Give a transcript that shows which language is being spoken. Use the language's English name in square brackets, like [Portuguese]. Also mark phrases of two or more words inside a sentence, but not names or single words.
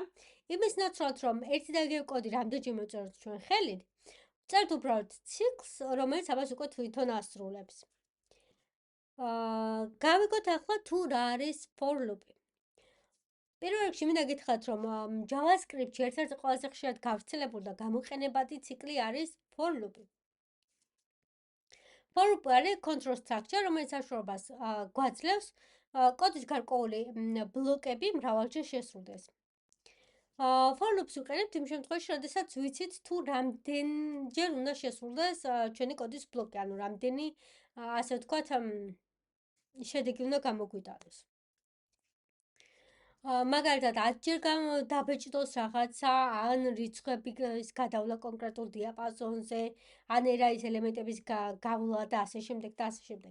[Georgian] იმის ნაცვლად, რომ ერთი და იგივე კოდი რამდენჯერმე ვწეროთ ჩვენ ხელით, ვწერთ უბრალოდ ციკლს, რომელიც ამას უკვე თვითონ ასრულებს. გავიგოთ ახლა თუ რა არის [English] for loop- [Georgian] ი. პირველ რიგში მინდა გითხრათ, რომ JavaScript-ში ერთ-ერთი ყველაზე ხშირად გავრცელებული და გამოყენებადი ციკლი არის [English] for loop- [Georgian] ი. [English] For loop არის control structure, [Georgian] რომელიც საშუალებას გვაძლევს კოდის გარკვეული ბლოკები მრავალჯერ შესრულდეს. [English] For loops [Georgian] ვიყენებთ იმ შემთხვევაში, როდესაც ვიცით თუ რამდენჯერ უნდა შესრულდეს ჩვენი კოდის ბლოკი, ანუ რამდენი ასე ვთქვათ შედეგი უნდა გამოგვიტანოს. მაგალითად 10-ჯერ დაბეჭდოს რაღაცა, ან რიცხვები გადავლა კონკრეტულ დიაპაზონზე, ან ერაის ელემენტების გავლა და ასე შემდეგ და ასე შემდეგ.